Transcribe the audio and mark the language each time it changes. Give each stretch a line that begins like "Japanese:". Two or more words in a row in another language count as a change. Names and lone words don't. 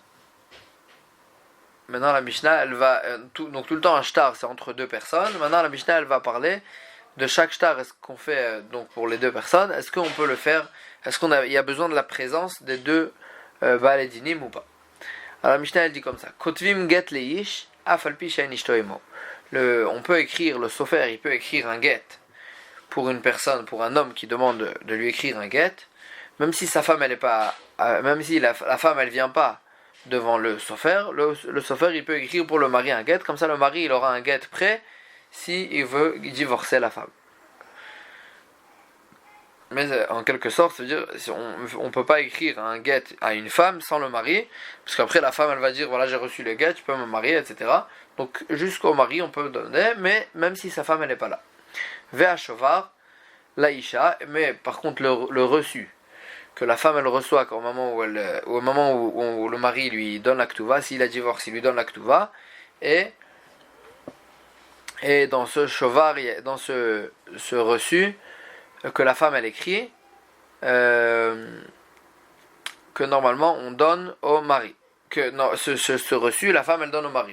French: Maintenant, la Mishnah, elle va donc tout le temps un shtar, c'est entre deux personnes. Maintenant, la Mishnah, elle va parler de chaque shtar. Est-ce qu'on fait donc pour les deux personnes? Est-ce qu'on peut le faire? Est-ce il y a besoin de la présence des deux
Hebrew: בעלי דינים
French: ou pas? Alors la Mishnah, elle dit comme ça:
Hebrew: כותבין גט לאיש אף על פי שאין אשתו עמו.
French: On peut écrire, le sofer, il peut écrire un get pour une personne, pour un homme qui demande de lui écrire un get, même si sa femme elle est pas, même si la femme elle vient pas devant le sofer, le sofer il peut écrire pour le mari un get, comme ça le mari il aura un get prêt si il veut divorcer la femme. Mais en quelque sorte, ça veut dire on peut pas écrire un get à une femme sans le mari, parce qu'après la femme elle va dire voilà j'ai reçu le get, tu peux me marier, etc. Donc jusqu'au mari on peut donner, mais même si sa femme elle n'est pas là.
Hebrew: והשובר לאשה,
French: mais par contre le reçu que la femme elle reçoit au moment où le mari lui donne la ktuva, s'il a divorcé, il lui donne la ktuva, et dans ce shovar, dans ce reçu que la femme elle écrit, que normalement on donne au mari, que non, ce reçu la femme elle donne au mari.